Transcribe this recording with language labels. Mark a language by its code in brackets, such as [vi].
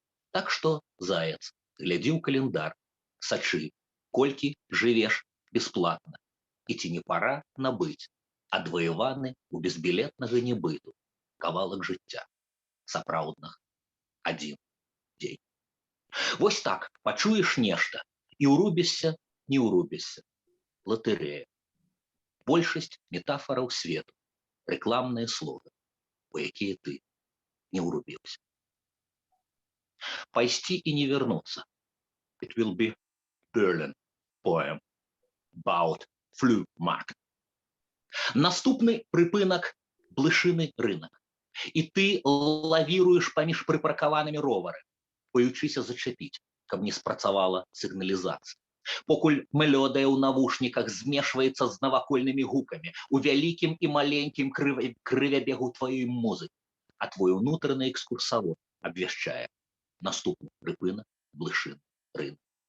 [be] Так что, заяц, глядзі ў календар, сачы, колькі жывеш бесплатна, і ці не пора набыць адваяваны у безбілетнага небыту кавалак жыцця, сапраўднага 1 дзень. Вось так, пачуеш нешта, і ўрубішся, не ўрубішся. Лотерея. Большасць метафораў свету, рэкламныя словы, у якія ты не ўрубіўся. Пайсці і не вернуцца. [en] It will be Berlin poem about flu market. [be] Наступны прыпынак блышыны рынок. І ты лавіруеш паміж прыпаркаванымі ровары, боючыся зачапіць, каб не спрацавала сігналізацыя. Покуль мелодыя ў навушніках змешваецца з навакольнымі гукамі, у вялікім і маленькім крывябегу тваёй музыкі, а твой унутраны экскурсавод абвяшчае наступны прыпынак блышын рынок.